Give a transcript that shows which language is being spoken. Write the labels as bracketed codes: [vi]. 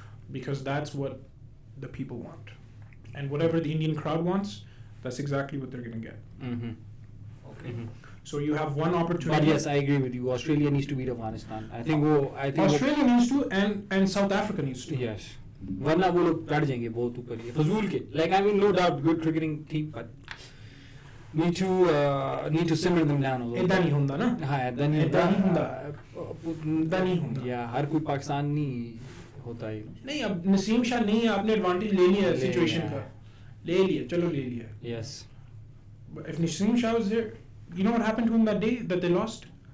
[en] Because that's what the people want. And whatever the Indian crowd wants, that's exactly what they're going to get. Okay. So you have one opportunity. But yes, I agree with you. Australia needs to beat Afghanistan. I think Australia needs to and South Africa needs to. Yes. [hi] वरना वो लोग चढ़ जाएंगे बहुत ऊपर ये फजूल के. [en] Like, I mean, no doubt, good cricketing team, but need to simmer them down a little. [hi] इतना नहीं होता ना. हाँ इतना नहीं इतना नहीं होता. इतना नहीं होता. या हर कोई पाकिस्तानी होता है. नहीं अब नसीम शाह नहीं है, आपने एडवांटेज ले लिया सिचुएशन का. ले लिया, चलो ले लिया. [en] Yes. But if Naseem Shah was there, you know what happened to him that day that they lost?